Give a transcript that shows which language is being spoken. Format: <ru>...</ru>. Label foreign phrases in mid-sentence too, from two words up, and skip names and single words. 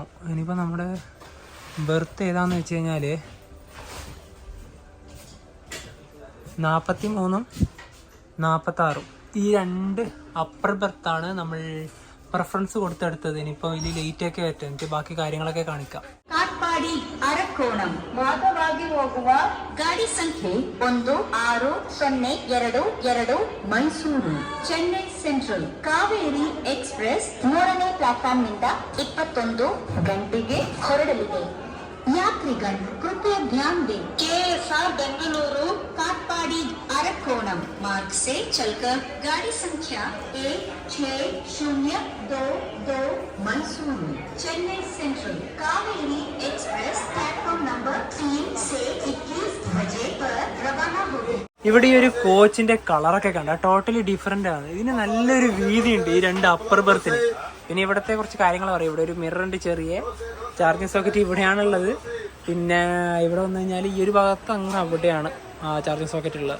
<ml>ഇനിയിപ്പോൾ നമ്മുടെ ബെർത്ത് ഏതാന്ന് വെച്ച് കഴിഞ്ഞാൽ 43ഉം 46ഉം. ഈ 2 അപ്പർ ബെർത്താണ് നമ്മൾ പ്രിഫറൻസ് കൊടുത്തെടുത്തത്. ഇനിയിപ്പോൾ ഇതിൽ ലേറ്റൊക്കെ ആയിട്ട് എനിക്ക് ബാക്കി കാര്യങ്ങളൊക്കെ കാണിക്കാം.</ml> <kn>ಕಾಟ್ಪಾಡಿ ಅರಕೋಣಂ ಮಾರ್ಗವಾಗಿ ಹೋಗುವ ಗಾಡಿ ಸಂಖ್ಯೆ 160222 ಮೈಸೂರು ಚೆನ್ನೈ ಸೆಂಟ್ರಲ್ ಕಾವೇರಿ ಎಕ್ಸ್ಪ್ರೆಸ್ 3ನೇ ಪ್ಲಾಟ್ಫಾರ್ಮ್ನಿಂದ 21 ಗಂಟೆಗೆ ಹೊರಡಲಿದೆ.</kn> <hi>यात्रीगण कृपया ध्यान दें, KSR बेंगलुरु काटपाड़ी अरकोणम मार्ग से चलकर गाड़ी संख्या 160222 मैसूरू चेन्नई सेंट्रल कावेरी एक्सप्रेस प्लेटफॉर्म नंबर 3 से 21 बजे पर रवाना होगी.</hi> <ml>ഇവിടെ ഈ ഒരു കോച്ചിന്റെ കളറൊക്കെ കണ്ട</ml> <en>totally different</en> <ml>ആണ്. ഇതിന് നല്ലൊരു വീതിയുണ്ട് ഈ 2 അപ്പർ ബെർത്തിന്. പിന്നെ ഇവിടുത്തെ കുറച്ച് കാര്യങ്ങൾ പറയും. ഇവിടെ ഒരു മിററിന്റെ ചെറിയ</ml> <en>charging socket</en> <ml>ഇവിടെയാണുള്ളത്. പിന്നെ ഇവിടെ വന്നു കഴിഞ്ഞാൽ ഈ ഒരു ഭാഗത്ത് അങ്ങ് അവിടെയാണ്</ml> <en>charging socket</en> <ml>ഉള്ളത്.</ml>